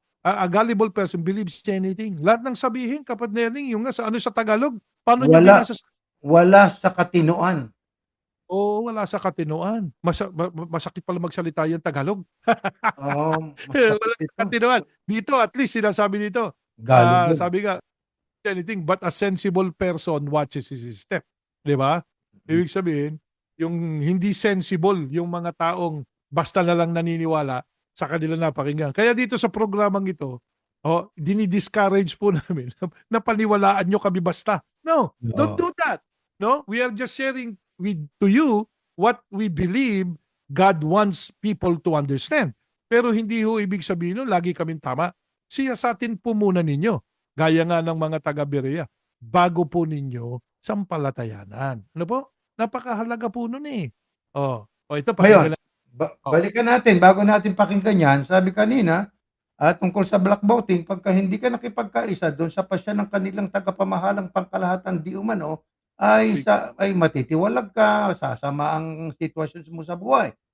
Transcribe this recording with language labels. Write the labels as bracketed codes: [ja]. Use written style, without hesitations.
[en] A gullible person believes anything. [tl] Lahat ng sabihin, kapatid na Erning, yung sa Tagalog, paano niyo binasa? Wala sa katinuan. Wala sa katinuan. Masakit pala magsalita yung Tagalog. Wala sa katinuan. Dito, at least, sinasabi dito. Sabi nga, [en] anything but a sensible person watches his step. [tl] Di ba? Ibig sabihin, yung hindi sensible, yung mga taong basta na lang naniniwala sa kanila napakinggan. Kaya dito sa programang ito, dinidiscourage po namin na paniwalaan nyo kami basta. [en] No, don't do that. No, we are just sharing to you what we believe God wants people to understand. [tl] Pero hindi ibig sabihin lagi kaming tama. Siyasatin po muna ninyo, gaya nga ng mga taga-Berea, bago po ninyo sampalatayanan. Ano po? Napakahalaga po nun ito Ngayon, balikan natin, bago natin pakinggan yan, sabi kanina, tungkol sa black voting, pagka hindi ka nakipagkaisa doon sa pasya ng kanilang tagapamahalang pangkalahatan di umano, ay matitiwalag ka, sasama ang sitwasyon mo sa buhay.